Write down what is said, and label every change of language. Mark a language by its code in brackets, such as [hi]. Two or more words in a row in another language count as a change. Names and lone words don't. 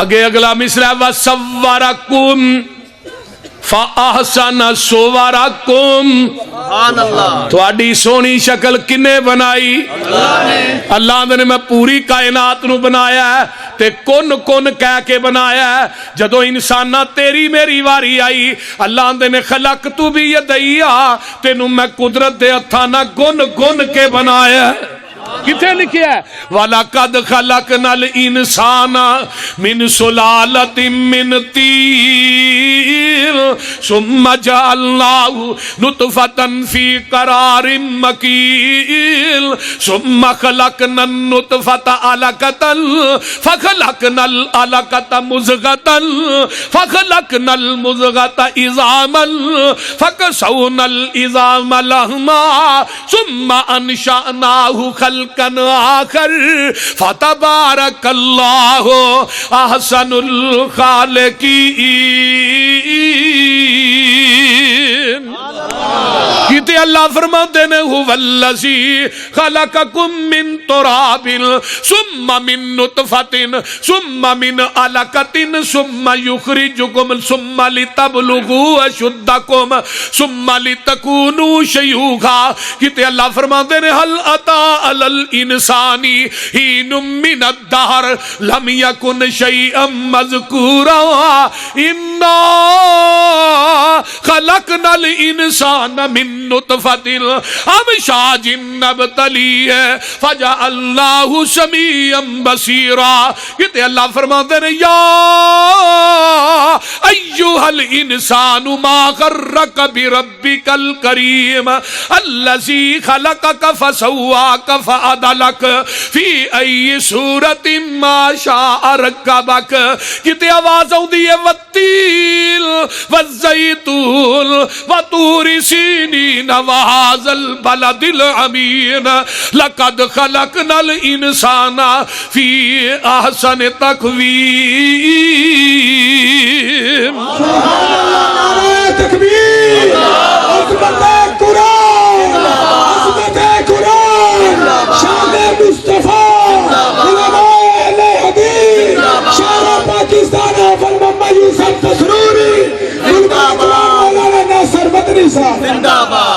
[pa] آگے اگلا مصرع [ar] وصوركم فأحسن صوركم [pa] تھوڑی سوہنی شکل کنے بنائی اللہ نے میں پوری کائنات نوں بنایا تے کن کن کہہ کے بنایا جدوں انساناں تیری میری واری آئی اللہ نے خلق تو بھی یدیا تینوں میں قدرت دے ہتھاں نال گن گن کے بنایا کتھے لکھیا والا کد [ar] خلقنا الإنسان من سلالة من طين ثم جعلناه نطفة في قرار مكين ثم خلقنا النطفة علقة فخلقنا العلقة مضغة فخلقنا المضغة عظاما فكسونا العظام لحما ثم أنشأناه خلقا آخر فتبارك الله أحسن खालिकीन [pa] کتے اللہ فرماتے نے [ar] هو الذي خلقكم من تراب ثم من نطفة ثم من علقة ثم يخرجكم ثم لتبلغوا أشدكم ثم لتكونوا شيوخا [pa] کتے اللہ فرماتے نے [ar] هل أتى على الإنسان حين من الدهر لم يكن شيئا مذكورا إنا خلقنا الإنسان من نطفة أمشاج نبتليه فجعلناه سميعا بصيرا [pa] کتے اللہ فرماتے نے [ar] या أيها الإنسان ما غرك بربك الكريم الذي خلقك فسواك فعدلك في أي صورة ما شاء ركبك [pa] کتے آواز آؤندی ہے [ar] والتين والزيتون نون وطور سينين وهذا البلد الأمين لقد خلقنا الإنسان في أحسن تقويم. [ur] نعرۂ تکبیر، عظمتِ قرآن، عظمتِ قرآن، شانِ مصطفیٰ، علمائے اہلِ حدیث، شانِ پاکستان حافظ محمد یوسف تسروری، علمائے مولانا ناصر مدنی صاحب زندہ باد.